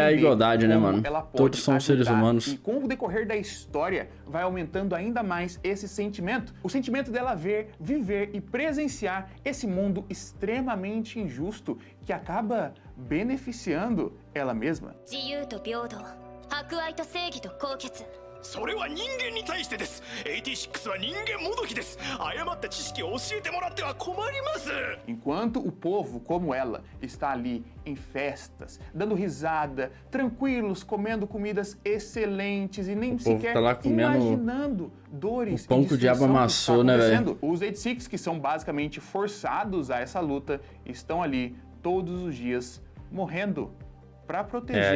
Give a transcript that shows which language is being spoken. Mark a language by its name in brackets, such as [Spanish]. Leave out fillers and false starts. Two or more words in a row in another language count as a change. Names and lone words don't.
[Portuguese] é a igualdade, né, mano? Todos são seres humanos. E com o decorrer da história, vai aumentando ainda mais esse sentimento. O sentimento dela viver e presenciar esse mundo extremamente injusto que acaba beneficiando ela mesma. [Japanese] それは人間に対してです。86は人間もどきです。誤った知識を教えてもらっては困ります。 [Portuguese] Enquanto o povo, como ela, está ali em festas, dando risada, tranquilos, comendo comidas excelentes e nem sequer tá lá imaginando dores o pão que o diabo amassou, né, velho? Os 86, que são basicamente forçados a essa luta, estão ali todos os dias morrendo para proteger